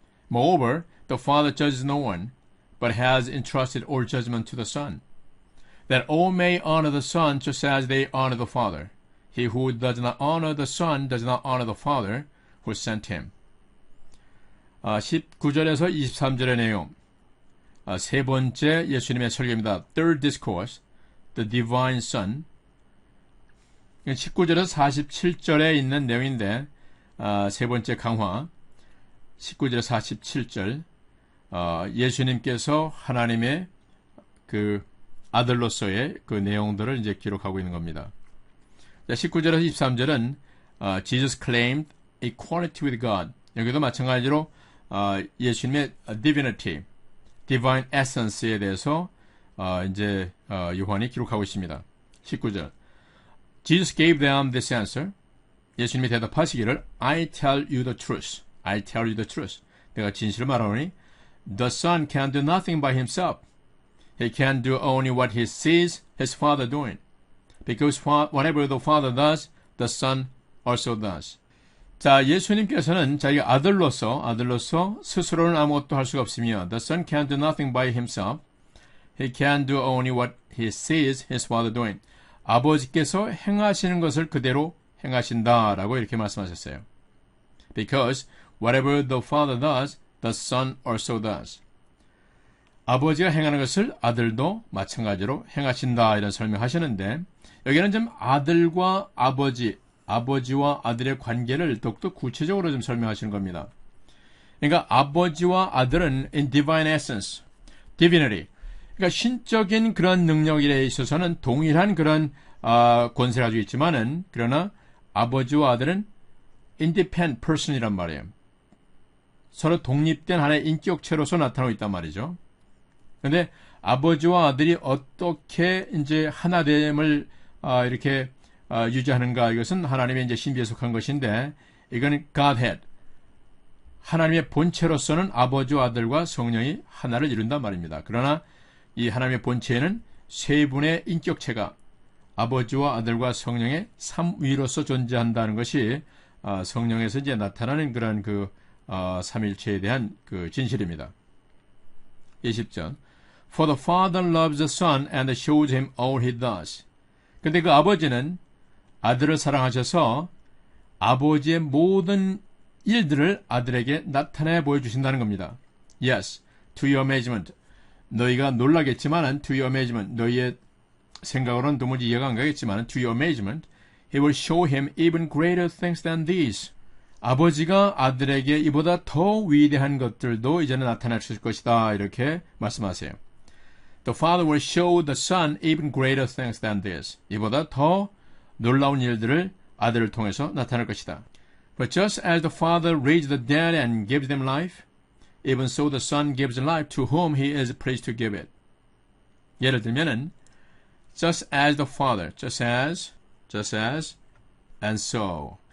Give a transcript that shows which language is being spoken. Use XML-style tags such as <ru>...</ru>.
<en>Moreover, the Father judges no one, but has entrusted all judgment to the Son, that all may honor the Son just as they honor the Father. He who does not honor the Son does not honor the Father who sent him.</en> <ko>19절에서 23절의 내용. 세 번째 예수님의 설교입니다.</ko> <en>Third discourse, the divine Son.</en> <ko>19절에서 47절에 있는 내용인데 세 번째 강화. 19절에서 47절. 예수님께서 하나님의 그 아들로서의 그 내용들을 이제 기록하고 있는 겁니다. 19절에서 23절은</ko> <en>Jesus claimed equality with God.</en> <ko>여기도 마찬가지로 예수님의</ko> <en>divinity, divine essence</en> <ko>에 대해서 이제 요한이 기록하고 있습니다. 19절.</ko> <en>Jesus gave them this answer.</en> <ko>예수님이 대답하시기를</ko> <en>I tell you the truth. I tell you the truth.</en> <ko>내가 진실을 말하노니</ko> <en>The Son can do nothing by himself. He can do only what he sees his Father doing. Because whatever the Father does, the Son also does.</en> <ko>자, 예수님께서는 자기가 아들로서 스스로는 아무것도 할 수가 없으며</ko> <en>The Son can do nothing by himself. He can do only what he sees his Father doing.</en> <ko>아버지께서 행하시는 것을 그대로 행하신다라고 이렇게 말씀하셨어요.</ko> <en>Because whatever the Father does, the Son also does.</en> <ko>아버지가 행하는 것을 아들도 마찬가지로 행하신다 이런 설명하시는데 여기는 좀 아들과 아버지와 아들의 관계를 더욱더 구체적으로 좀 설명하시는 겁니다. 그러니까 아버지와 아들은</ko> <en>in divine essence, divinity.</en> <ko>그러니까 신적인 그런 능력에 있어서는 동일한 그런 권세를 가지고 있지만은 그러나 아버지와 아들은</ko> <en>independent person</en> <ko>이란 말이에요. 서로 독립된 하나의 인격체로서 나타나고 있단 말이죠. 그런데 아버지와 아들이 어떻게 이제 하나됨을 이렇게 유지하는가 이것은 하나님의 이제 신비에 속한 것인데 이거는 Godhead 하나님의 본체로서는 아버지와 아들과 성령이 하나를 이룬단 말입니다. 그러나 이 하나님의 본체에는 세 분의 인격체가 아버지와 아들과 성령의 삼위로서 존재한다는 것이 성령에서 이제 나타나는 그런 그 삼일체에 대한 그 진실입니다. 20절.</ko> <en>For the Father loves the Son and shows him all he does.</en> <ko>근데 그 아버지는 아들을 사랑하셔서 아버지의 모든 일들을 아들에게 나타내 보여주신다는 겁니다.</ko> <en>Yes, to your amazement.</en> <ko>너희가 놀라겠지만은</ko> <en>to your amazement.</en> <ko>너희의 생각으로는 도무지 이해가 안 가겠지만은</ko> <en>to your amazement. He will show him even greater things than these.</en> <ko>아버지가 아들에게 이보다 더 위대한 것들도 이제는 나타낼 수 있을 것이다. 이렇게 말씀하세요.</ko> <en>The Father will show the Son even greater things than this.</en> <ko>이보다 더 놀라운 일들을 아들을 통해서 나타낼 것이다.</ko> <en>But just as the Father raised the dead and gives them life, even so the Son gives life to whom he is pleased to give it.</en> <ko>예를 들면은</ko> <en>just as the Father, just as, and so.</en>